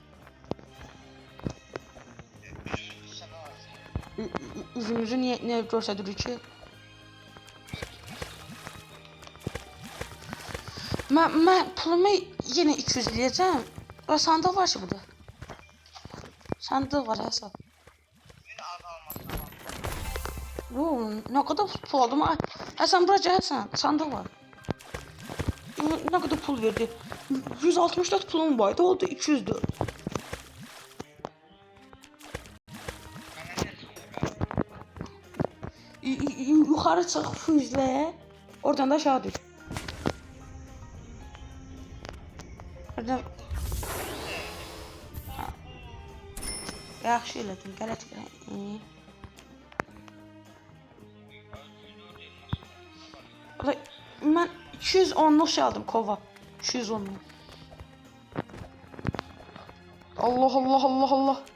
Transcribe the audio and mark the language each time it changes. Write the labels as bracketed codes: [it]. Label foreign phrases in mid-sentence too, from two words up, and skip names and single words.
[az] Üzünüzü niyə göstəririk ki? Mən pulumu yenə 200 eləyəcəm. Və sandıq var ki burada. Sandıq var hesab. [tr] Ne kadar pul aldım? [az] Hasan bura gəlsən, sandıq var. [tr] Ne kadar pul verdi? 164 pulum vardı, oldu 204. Yukarı çık füzle, oradan da aşağı düş. Oradan... [az] Yaxşı elədim, qələt gələk. Mən 210'luk şey aldım kova. 210'luk. Allah Allah Allah Allah.